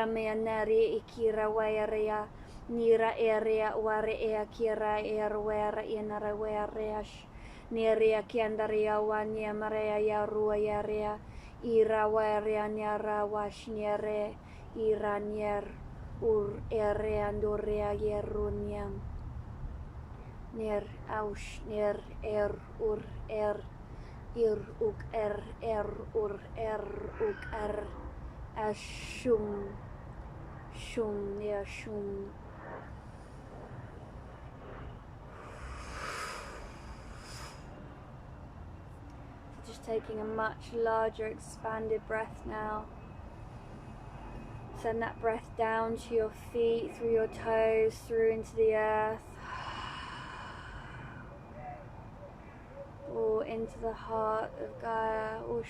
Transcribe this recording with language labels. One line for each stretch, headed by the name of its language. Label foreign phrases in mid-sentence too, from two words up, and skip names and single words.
English: mea neri ikira wairea nira area ware ea kira erwera inara wereash neria kiandaria wania marea yarua yarea ira warea nyara wash nere ira nyer ur andorea yerunyam ner aus ner ur ir uk ur uk ashum ner shum. Just taking a much larger expanded breath now. Send that breath down to your feet, through your toes, through into the earth, or into the heart of Gaia.